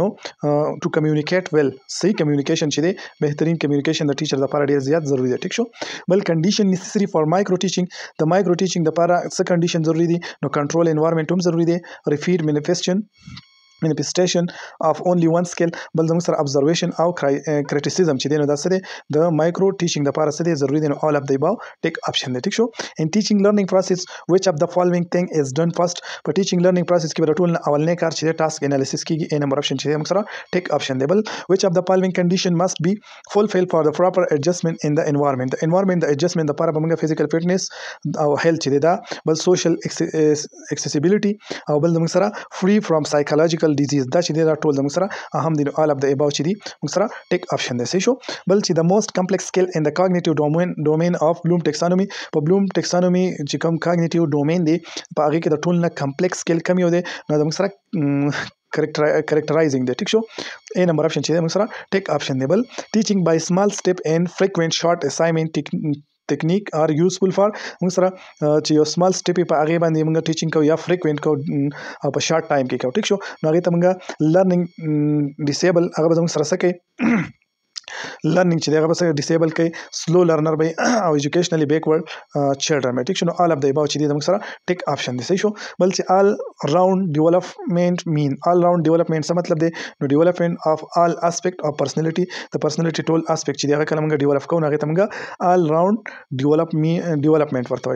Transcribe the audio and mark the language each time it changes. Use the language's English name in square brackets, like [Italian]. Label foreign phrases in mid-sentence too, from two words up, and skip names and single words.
[English] to communicate well [Pashto] صحیح کمیونیکیشن چې دی بهترین کمیونیکیشن د ټیچر د لپاره ډیر زیات ضروری دی ټیک شو بل [English] condition necessary for micro teaching [Pashto] د [English] micro teaching [Pashto] د لپاره څه کنډیشن ضروری دي نو [English] control environment [Pashto] هم ضروری دی ریپیټ [English] manifestation of only one skill [Pashto] بل زموږ سره observation او criticism چې دی نو دا څه دی د مایکرو ټیچینګ لپاره څه دی ضروری دی نو [English] all of the above [Pashto] ټیک اپشن دی ټیک شو [English] in teaching learning process which of the following thing is done first [Pashto] په [English] teaching learning process [Pashto] کې به ټول اولنې کار چې دی [English] task analysis [Pashto] کیږي ا [English] number option [Pashto] چې دی موږ سره ټیک اپشن دی بل [English] which of the following condition must be fulfilled for the proper adjustment in the environment the environment [Pashto] د adjustment لپاره به موږ [English] physical fitness [Pashto] او health چې دی دا بل [English] social accessibility [Pashto] او بل موږ سره [English] free from psychological disease [Pashto] دا چې دی دا ټول د موږ سره اهم دي نو [English] all of the above [Pashto] چې دی موږ سره ټیک اپشن دی صحیح شو بل چې د [English] most complex skill in the cognitive domain of Bloom taxonomy [Pashto] په [English] Bloom taxonomy [Pashto] چې کوم [English] cognitive domain [Pashto] دی په هغه کې د ټول نه [English] complex skill [Pashto] کم یو دی نو د موږ سره characterizing دی ټیک شو ا [English] number option [Pashto] چې دی موږ سره ټیک اپشن دی بل [English] teaching by small step and frequent short assignment technique are useful for [Pashto] موږ سره چې یو [English] small step [Pashto] په هغه باندې موږ ټیچینګ کوو یا فریکوینټ کوو او په [English] short time [Pashto] کې کوو ټیک شو نو هغه ته موږ [English] learning disable [Pashto] هغه به موږ سره څه کوي لرنینګ چې هغه به ډیسیبل کوي [English] slow learner [Pashto] به او ایجوکیشنلی [English] backward children [Pashto] به ټیک شو نو [English] all of the above [Pashto] چې دی موږ سره ټیک اپشن دی صحیح شو بل چې [English] all round development mean all round development [Pashto] څه مطلب دی نو [English] development of all aspect of personality [Pashto] د پرسنالټي ټول اسپیکټ چې دی هغه کله موږ ډیولپ کوو هغه ته موږ [English] all round development [Pashto] ورته